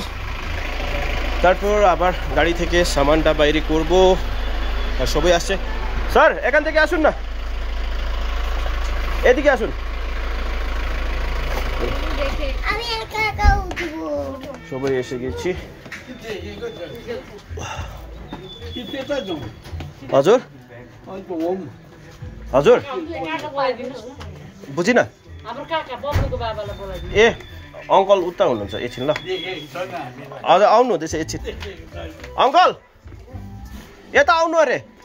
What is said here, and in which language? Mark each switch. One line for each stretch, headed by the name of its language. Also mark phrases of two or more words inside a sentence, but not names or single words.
Bangla: তারপর আবার গাড়ি থেকে সামানটা বাইরে করব। আর সবাই আসছে। স্যার এখান থেকে আসুন না, এদিকে আসুন। সবাই এসে গেছি।
Nepali: हजुर हजुर बुझिन ए अङ्कल उता हुनुहुन्छ एकछिन ल। हजुर आउनु हुँदैछ एकछिन। अङ्कल यता आउनु अरे।